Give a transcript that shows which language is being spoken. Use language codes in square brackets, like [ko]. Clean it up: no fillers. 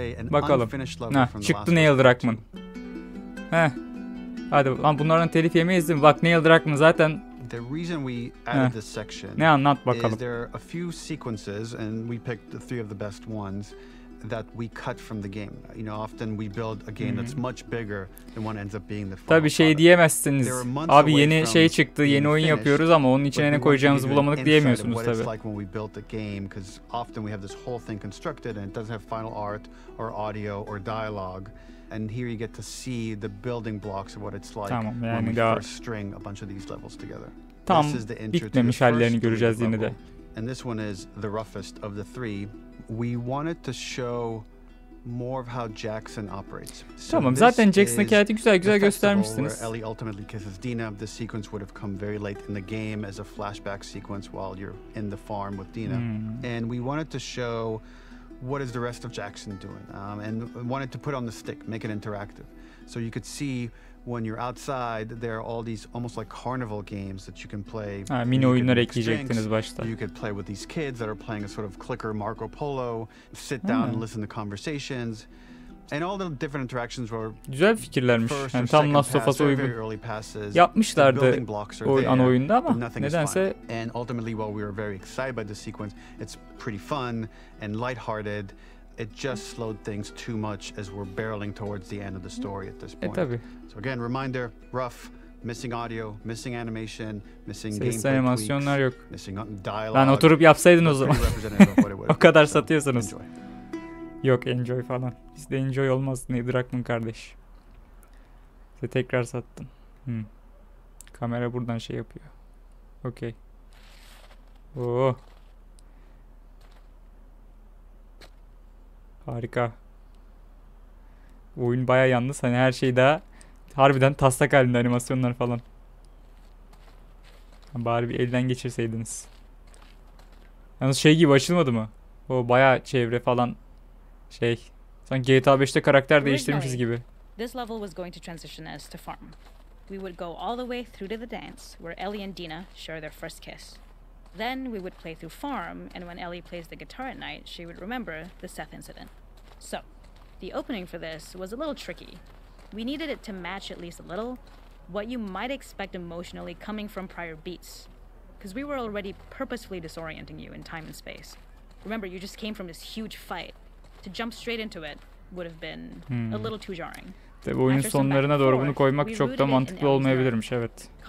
[tr] Bakalım. Çıktı Neil Druckmann. Hadi lan bunlardan telif yemeyiz değil mi? Bak Neil Druckmann zaten. [en] The reason we added this section [tr] ne anlat bakalım. [en] Is there are a few sequences and we picked the three of the best ones that we cut from the game. You know, often we build a game that's much bigger than what ends up being the final. [tr] Tabii şey diyemezsiniz. Abi yeni şey çıktı, yeni oyun yapıyoruz ama onun içine ne koyacağımızı bulamadık diyemiyorsunuz tabii. [en] Like when we built the game, because often we have this whole thing constructed and it doesn't have final art or audio or dialogue. And here you get to see the building blocks of what it's like when we first string a bunch of these levels together. [tr] Tam bitmemiş hallerini göreceğiz yine de. [en] And this one is the roughest of the three. We wanted to show more of how Jackson operates. [tr] Tamam, zaten Jackson'daki hayatı güzel göstermişsiniz. [en] Ellie ultimately kisses Dina. This sequence would have come very late in the game as a flashback sequence while you're in the farm with Dina. And we wanted to show what is the rest of Jackson doing, and wanted to put on the stick, make it interactive, so you could see when you're outside there are all these almost like carnival games that you can play. [tr] Mini oyunlar ekleyecektiniz başta. [en] You could play with these kids that are playing a sort of clicker Marco Polo, sit down and listen to conversations. And all the different interactions were [tr] güzel fikirlermiş. Yani tam Last of Us'a uygun yapmışlardı ana oyunda ama nedense. [en] And ultimately, while we were very excited by the sequence, it's pretty fun and lighthearted. It just slowed things too much as we're barreling towards the end of the story at this point. [tr] Tabii. [en] So again, reminder: rough, missing audio, missing animation, missing gameplay [tr] tweaks, animasyonlar yok. [en] Missing dialogue. [tr] Lan oturup yapsaydın o zaman. O kadar satıyorsunuz. Yok enjoy falan. Bizde enjoy olmaz. Ne Druckmann kardeş. İşte tekrar sattın. Kamera buradan şey yapıyor. Okey. Oo. Harika. Oyun baya yalnız. Hani her şey daha harbiden taslak halinde, animasyonlar falan. Bari bir elden geçirseydiniz. Yalnız şey gibi açılmadı mı? O baya çevre falan. Sanki GTA 5'te karakter değiştirmişiz gibi. [en] This level was going to transition us to farm. We would go all the way through to the dance where Ellie and Dina share their first kiss. Then we would play through farm, and when Ellie plays the guitar at night, she would remember the Seth incident. So, the opening for this was a little tricky. We needed it to match at least a little what you might expect emotionally coming from prior beats, because we were already purposefully disorienting you in time and space. Remember, you just came from this huge fight. To jump straight into it would have been a little too jarring. [tr] Tabii oyunun sonlarına doğru bunu koymak çok da mantıklı olmayabilirmiş, evet.